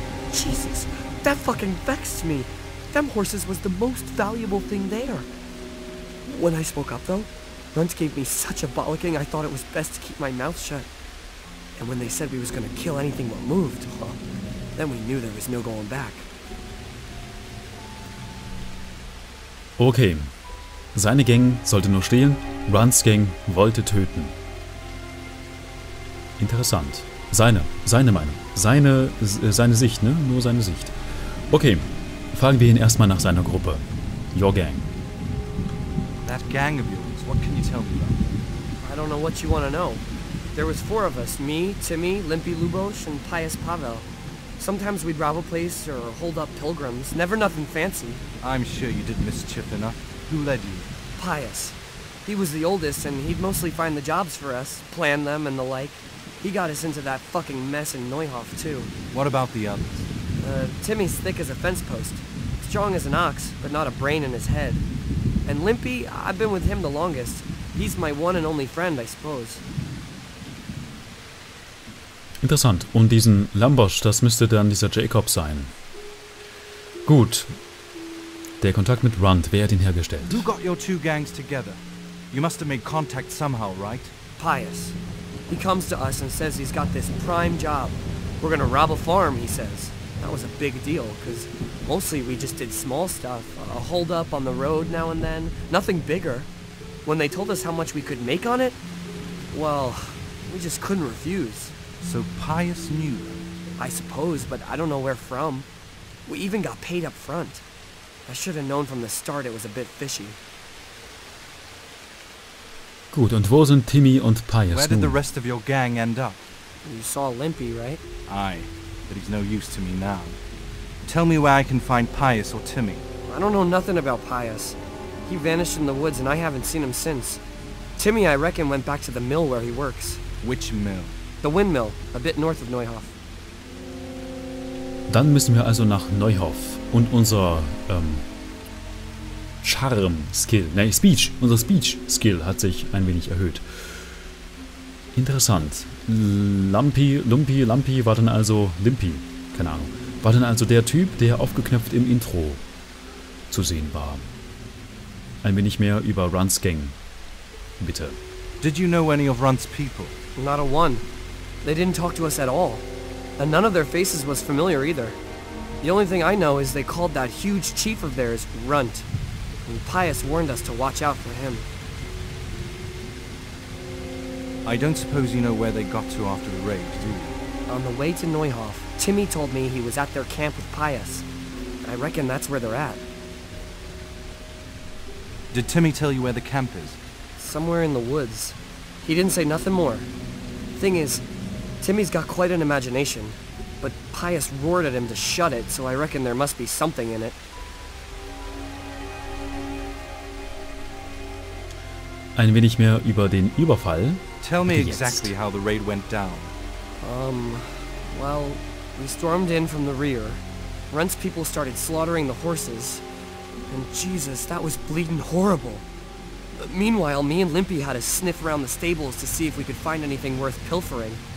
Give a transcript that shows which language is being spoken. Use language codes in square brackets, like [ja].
[en] Jesus, that fucking vexed me. Them horses was the most valuable thing there. When I spoke up though, Runt gave me such a bollocking I thought it was best to keep my mouth shut. And when they said we was gonna kill anything what moved, well, then we knew there was no going back. [de] Okay. Seine Gang sollte nur stehlen, Runt's Gang wollte töten. Interessant. Seine Meinung. Seine Sicht, ne? Nur seine Sicht. Okay. Fragen wir ihn erstmal nach seiner Gruppe. [en] Your Gang. That gang of yours, what can you tell me about? I don't know what you want to know. There was 4 of us, me, Timmy, Limpy Lubosh, and Pius Pavel. Sometimes we'd rob a place or hold up pilgrims, never nothing fancy. I'm sure you did mischief enough. Who led you? Pius. He was the oldest, and he'd mostly find the jobs for us, plan them and the like. He got us into that fucking mess in Neuhof, too. What about the others? Timmy's thick as a fence post. Strong as an ox, but not a brain in his head. And Limpy, I've been with him the longest. He's my one and only friend, I suppose. [de] Interessant. Und diesen Lambosch, das müsste dann dieser Jacob sein. Gut. Der Kontakt mit Runt, wer hat ihn hergestellt? [en] Who got your 2 gangs together? You must have made contact somehow, right? Pius. He comes to us and says he's got this prime job. We're gonna rob a farm, he says. That was a big deal, because mostly we just did small stuff. A hold up on the road now and then. Nothing bigger. When they told us how much we could make on it, well, we just couldn't refuse. So Pius knew them. I suppose, but I don't know where from. We even got paid up front. I should have known from the start it was a bit fishy. [de] Gut, und wo sind Timmy und Pius [en] Where did the [de] nun? [en] rest of your gang end up? You saw Limpy, right? Aye, but he's no use to me now. Tell me where I can find Pius or Timmy. I don't know nothing about Pius. He vanished in the woods and I haven't seen him since. Timmy, I reckon, went back to the mill where he works. Which mill? The windmill, a bit north of Neuhof. [de] Dann müssen wir also nach Neuhof und unser Charm-Skill, Speech, unser Speech-Skill hat sich ein wenig erhöht. Interessant. Lumpy war dann also, Limpy, keine Ahnung, war dann also der Typ, der aufgeknöpft im Intro zu sehen war. Ein wenig mehr über Runs Gang, bitte. [en] Did you know any of Runt's people? Not a one. They didn't talk to us at all. And none of their faces was familiar either. The only thing I know is they called that huge chief of theirs Runt. And Pius warned us to watch out for him. I don't suppose you know where they got to after the raid, do you? On the way to Neuhof, Timmy told me he was at their camp with Pius. I reckon that's where they're at. Did Timmy tell you where the camp is? Somewhere in the woods. He didn't say nothing more. Thing is, Timmy's got quite an imagination, but Pius roared at him to shut it, so I reckon there must be something in it. [de] Ein wenig mehr über den Überfall. [en] Tell me [de] Jetzt. [en] exactly how the raid went down. Well, we stormed in from the rear. Runt's people started slaughtering the horses. And Jesus, that was bleeding horrible. Meanwhile, me and Limpy had to sniff around the stables to see if we could find anything worth pilfering.